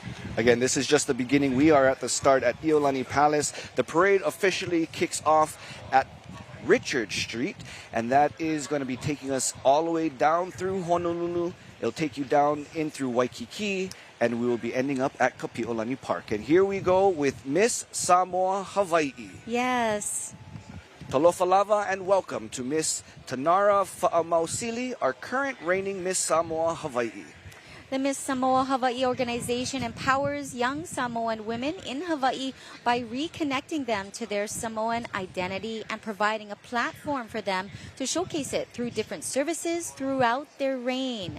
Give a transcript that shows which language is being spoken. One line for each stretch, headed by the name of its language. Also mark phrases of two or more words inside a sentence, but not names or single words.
English: Again, this is just the beginning. We are at the start at Iolani Palace. The parade officially kicks off at Richard Street, and that is going to be taking us all the way down through Honolulu. It'll take you down in through Waikiki, and we will be ending up at Kapi'olani Park. And here we go with Miss Samoa Hawaii. Yes.
Samoan: Talofa lava
English: and welcome to Miss Tanara Fa'amausili, our current reigning Miss Samoa Hawaii. The Miss Samoa Hawaii organization empowers young Samoan women in Hawaii by reconnecting them to their Samoan identity and providing a platform for them to showcase it through different services throughout their reign.